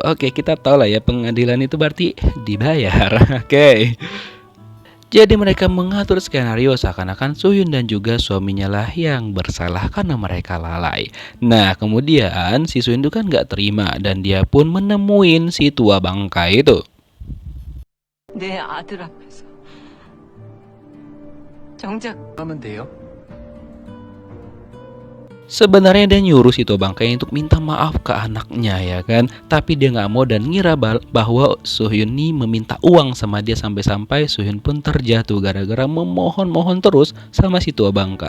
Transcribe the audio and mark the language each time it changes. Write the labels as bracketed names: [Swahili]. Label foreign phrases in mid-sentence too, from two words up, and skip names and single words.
[Indonesian] Oke, kita tahu lah ya pengadilan itu berarti dibayar. Oke. Jadi mereka mengatur skenario seakan-akan Soo-hyun dan juga suaminya lah yang bersalah karena mereka lalai. Nah kemudian si Soo-hyun itu kan gak terima dan dia pun menemuin si tua bangkai itu. [Korean] 내 아들 앞에서 정작 하면 돼요? [Indonesian] Sebenarnya dia nyuruh si tua bangkai untuk minta maaf ke anaknya ya kan. Tapi dia gak mau dan ngira bahwa Soo-hyun ini meminta uang sama dia. Sampai-sampai Soo-hyun pun terjatuh gara-gara memohon-mohon terus sama si tua bangka.